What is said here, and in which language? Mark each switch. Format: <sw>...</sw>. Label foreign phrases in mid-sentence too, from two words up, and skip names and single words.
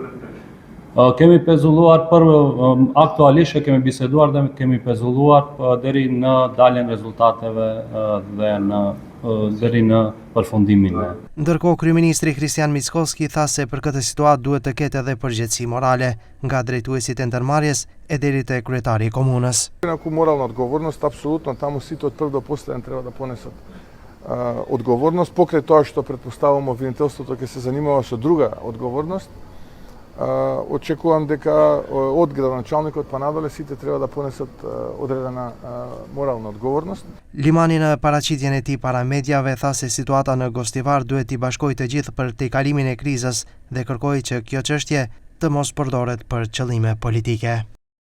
<sq>Kemi pezulluar aktualisht kemi biseduar dhe kemi pezulluar deri në daljen rezultateve dhe deri në përfundimin. Ndërkohë, kryeministri Kristian Mickoski tha se për këtë situatë duhet të ketë edhe përgjegjësi morale nga drejtuesit e ndërmarrjes e deri te kryetari i komunës.</sq> <mk>Ако морална одговорност, апсолутно таму сите од прв до последен треба да понесат одговорност, покрај тоа што претпоставувам обвинителството ќе се занимава со друга одговорност. Очекувам дека од градоначалникот па надоле сите треба да понесат одредена морална одговорност.</mk> <sq>Limani në paraqitjen e tij para mediave tha se situata në Gostivar duhet t'i bashkojë të gjithë për tejkalimin e krizës dhe kërkoi që kjo çështje të mos përdoret për qëllime politike.</sq>